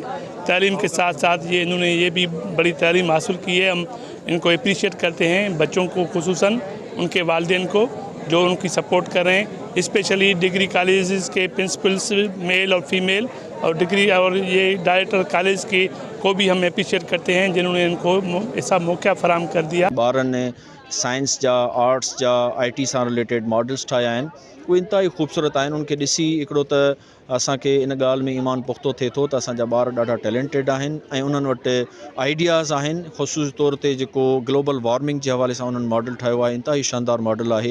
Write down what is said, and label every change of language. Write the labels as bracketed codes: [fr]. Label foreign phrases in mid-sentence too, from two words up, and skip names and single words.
[ur] تعلیم کے ساتھ ساتھ انہوں نے یہ بھی بڑی تعلیم حاصل کی ہے، ہم ان کو اپریشیٹ کرتے ہیں، بچوں کو خصوصاً ان کے والدین کو جو ان کی سپورٹ کر رہے ہیں، اسپیشلی ڈگری کالجز کے پرنسپلس میل اور فیمیل اور ڈگری اور یہ ڈائریکٹر کالج کی کو بھی ہم اپریشیٹ کرتے ہیں جنہوں نے ان کو ایسا موقع فراہم کر دیا۔ [sd] ॿारनि ने साइंस जा, आर्ट्स जा, IT सां रिलेटेड मॉडल्स ठाहिया आहिनि, उहे इंतिहाई ख़ूबसूरत आहिनि। उनखे ॾिसी हिकिड़ो त असांखे इन ॻाल्हि में ईमान पुख़्तो थिए थो त असांजा ॿार ॾाढा टैलेंटेड आहिनि ऐं उन्हनि वटि आइडियाज़ आहिनि। ख़ुशूसी तौर ते जेको ग्लोबल वार्मिंग जे हवाले सां उन्हनि मॉडल ठाहियो आहे, इंतिहाई शानदार मॉडल आहे।